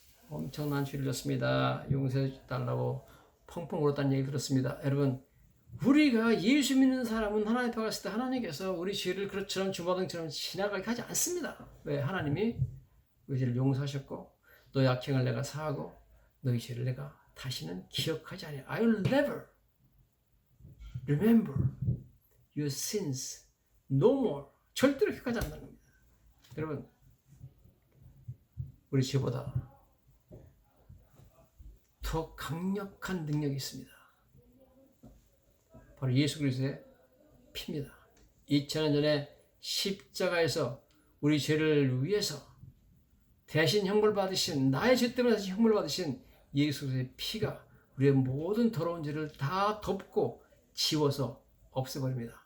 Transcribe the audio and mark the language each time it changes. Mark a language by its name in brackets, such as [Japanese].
[Korean] 엄청난 죄를 졌습니다. 용서해 달라고 펑펑 울었다는 얘기 들었습니다. 여러분, 우리가 예수 믿는 사람은 하나님 앞에 갔을 때 하나님께서 우리 죄를 그렇처럼 주마등처럼 지나가게 하지 않습니다. 왜? 하나님이 우리 죄를 용서하셨고 너의 악행을 내가 사하고 너의 죄를 내가 다시는 기억하지 않아요. [English] I will never remember your sins no more. [Korean] 절대로 기억하지 않는다는 겁니다. 여러분, 우리 죄보다 더 강력한 능력이 있습니다. 바로 예수 그리스도의 피입니다. 2000년 전에 십자가에서 우리 죄를 위해서 대신 형벌 받으신, 나의 죄 때문에 대신 형벌 받으신 예수 그리스도의 피가 우리의 모든 더러운 죄를 다 덮고 지워서 없애버립니다.